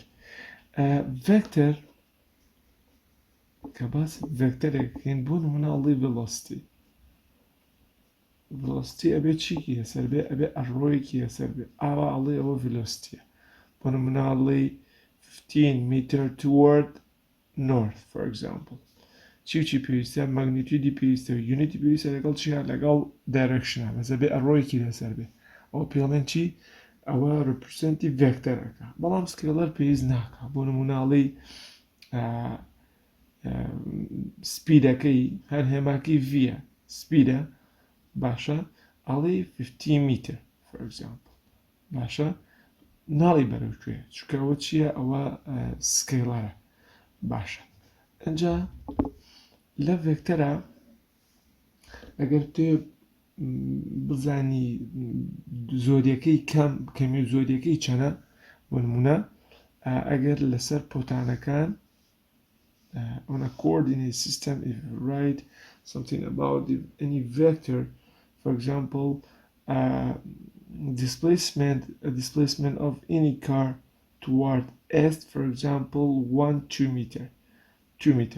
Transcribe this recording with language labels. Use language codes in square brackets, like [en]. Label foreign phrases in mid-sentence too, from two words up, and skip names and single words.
[ckb] ڤێکتەر کە باسی ڤێکتەرێکەکەین، بۆ نمونە ئەڵێ ڤێلۆسیتی. ڤێلۆسیتی ئەبێ چیکی لەسەر بێ؟ ئەبێ ئەڕۆیەکی لەسەر بێ. ئاوا ئەڵێ ئەوە ڤێلۆسیتیە. بۆ نمونە ئەڵێ [en] 15 meter toward north for example. [ckb] چی پێویستە؟ ماگنیتیودی پێویستە، یونیتی پێویستە لەگەڵ چیە؟ لەگەڵ دایرەکشنە، بەسە بێ ئەڕۆیەکی لەسەر بێ. ئەوە پێڵێن چی؟ ئەوە ڕپرزەنتی ڤێکتەرەکە. بەڵام سکیلەر پێویست ناکە. بۆ نمونە ئەڵێ سپیدەکەی هەر هێماکەی ڤیە، سپیدە، باشە، ئەڵێ 15 [en] meter for example. [ckb] باشە، ناڵی بەرەوکوێ، چونکە ئەوە چییە؟ ئەوە سکیلەرە. باشە، ئەنجا لە ڤێکتەرە ئەگەر تێ بزانی زۆریەکەی کەمی و زۆریەکەی چەنە، بۆ نمونە ئەگەر لەسەر پۆتانەکان [en] on a coordinate system, if you write something about any vector, for example, displacement of any car toward S, for example, 2 meter.